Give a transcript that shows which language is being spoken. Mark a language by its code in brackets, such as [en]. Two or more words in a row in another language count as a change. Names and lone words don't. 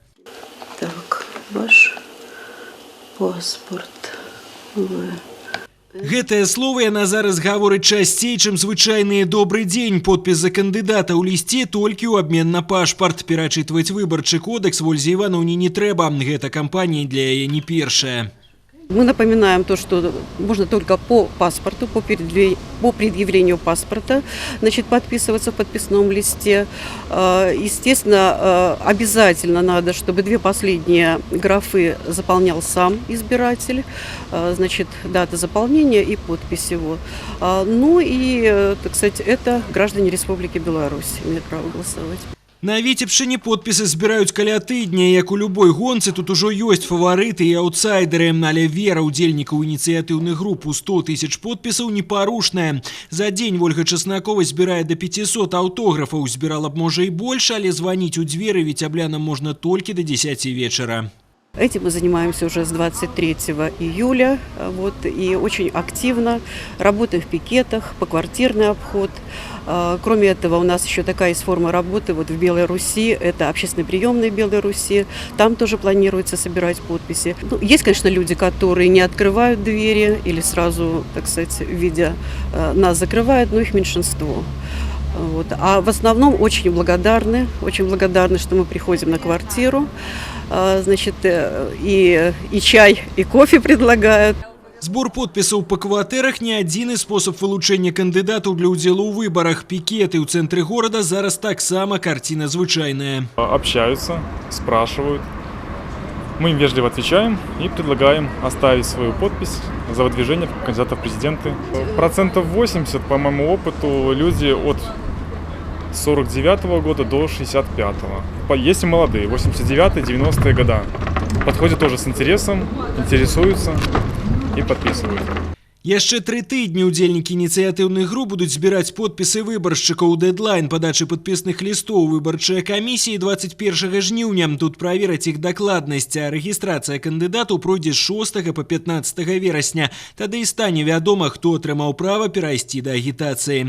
[ru] Так, ваш паспорт. [be] Гэтае слово яна зараз гаворыць часцей, чым звычайныя «добрый дзень». Подпіс за кандыдата ў лісце толькі ў абмен на пашпарт. Перачытваць выбарчы кодекс Вользе Івановне не трэба. Гэта кампанія для яе не першая. [ru] Мы напоминаем то, что можно только по паспорту, по предъявлению паспорта, значит, подписываться в подписном листе. Естественно, обязательно надо, чтобы 2 последние графы заполнял сам избиратель, значит, дата заполнения и подпись его. Ну и, так сказать, это граждане Республики Беларусь имеют право голосовать. [be] На Віцебшчыне подпісы збіраюць каля тыдня, як у любой гонцы тут ужо ёсць фаварыты і аўтсайдеры, але вера ўдзельнікаў ініцыятыўных груп у 100 000 подпісаў непарушная. За дзень Вольга Чеснокова збірае до 500 аўтографаў, збірала б можа і больш, але званіць у дзверы віцяблянам можна толькі до 10 вечара. [ru] Этим мы занимаемся уже с 23 июля, вот, и очень активно работаем в пикетах, поквартирный обход. Кроме этого, у нас еще такая есть форма работы вот в Белой Руси, это общественный приемный Белой Руси, там тоже планируется собирать подписи. Ну, есть, конечно, люди, которые не открывают двери или сразу, так сказать, видя нас, закрывают, но их меньшинство. Вот. А в основном очень благодарны, что мы приходим на квартиру, значит, и чай, и кофе предлагают. [be] Збор подпісаў па кватэрах не адзіны спосаб вылучэння кандыдатаў для ўдзелу ў выбарах. Пікеты ў цэнтры горада зараз таксама карціна звычайная. [ru] Общаются, спрашивают. Мы им вежливо отвечаем и предлагаем оставить свою подпись за выдвижение кандидата в президенты. 80%, по моему опыту, люди от 49-го года до 65-го. Есть и молодые, 89-е, 90-е года. Подходят тоже с интересом, интересуются и подписывают. [be] Яшчэ 3 тыдні удзельнікі ініцыятыўных груп будуць збіраць подпісы выбаршчыкаў. Дэдлайн падачы падпісных лістоў выбарчыя камісіі 21 жніўня. Тут правераць іх дакладнасць, а рэгістрацыя кандыдатаў пройдзе з 6 па 15 верасня. Тады і стане вядома, хто атрымаў права перайсці да агітацыі.